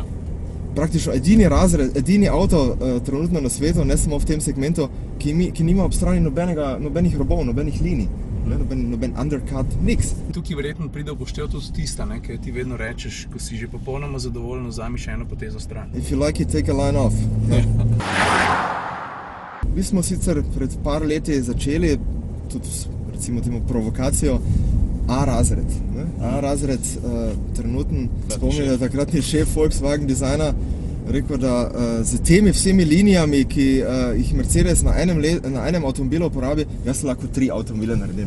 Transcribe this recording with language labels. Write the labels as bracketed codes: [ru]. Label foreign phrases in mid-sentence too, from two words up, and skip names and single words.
[sl] Praktično edini avto trenutno na svetu, ne samo v tem segmentu, ki nima ob strani nobenih robov, nobenih linij, noben undercut, niks. Tukaj verjetno pride upoštev tudi tista, ki ti vedno rečeš, ko si že popolnoma zadovoljen, vzami še eno potezo stran. [en] If you like it, take a line off. [sl] Mi smo sicer pred par leti začeli tudi recimo temu provokacijo A-razred. A-razred trenuten, spomnim, da takratni šef Volkswagen dizajna rekel, da z temi vsemi linijami, ki jih Mercedes na enem avtomobilu uporabi, jaz lahko 3 avtomobile naredim.